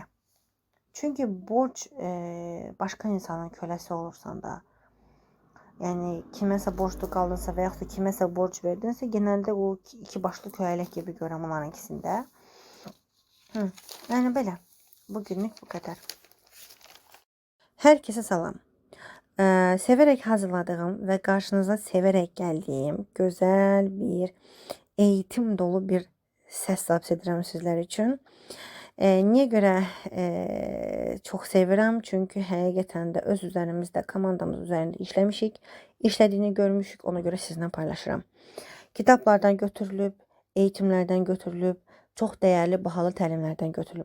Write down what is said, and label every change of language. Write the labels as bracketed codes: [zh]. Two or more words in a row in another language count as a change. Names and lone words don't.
[az] Çünki borc başqa insanın köləsi olursan da, yani kiməsə borclu qaldınsa və yaxud da kiməsə borc verdinsə, genelde o iki başlı köləlik gibi görəm onların ikisində. Yəni belə. [tr] Bugünlük bu kadar. Herkese salam. Severek hazırladığım ve karşınıza severek geldiğim güzel bir eğitim dolu bir [az] səs zapt edirəm sizlər üçün. Niyə görə çox sevirəm? Çünki həqiqətən də öz üzərimizdə, komandamız üzərində işləmişik, işlədiyini görmüşük, ona görə sizinlə paylaşıram. Kitablardan götürülüb, eğitimlərdən götürülüb, çox dəyərli, bahalı təlimlərdən götürülüb.